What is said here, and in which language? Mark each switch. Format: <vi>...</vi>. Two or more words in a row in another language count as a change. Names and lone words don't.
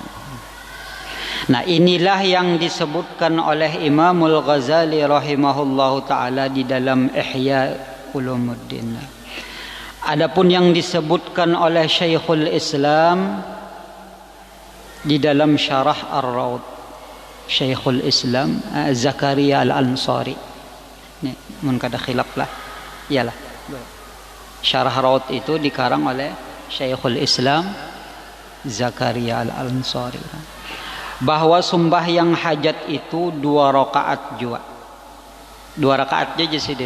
<id>Nah, inilah yang disebutkan oleh Imamul Ghazali</id> <ar>rahimahullahu taala</ar> <id>di dalam Ihya Ulumuddin. Adapun yang disebutkan oleh Syekhul Islam di dalam Syarah Ar-Raud, Syekhul Islam Zakaria Al-Ansari.</id> <bjn>Ini mun kada khilaf lah. Iyalah.</bjn> <id>Syarah Raud itu dikarang oleh Syekhul Islam Zakaria Al-Ansari, bahwa sembahyang hajat itu 2 rakaat juga.</id> <bjn>2 rakaat aja sidin.</bjn>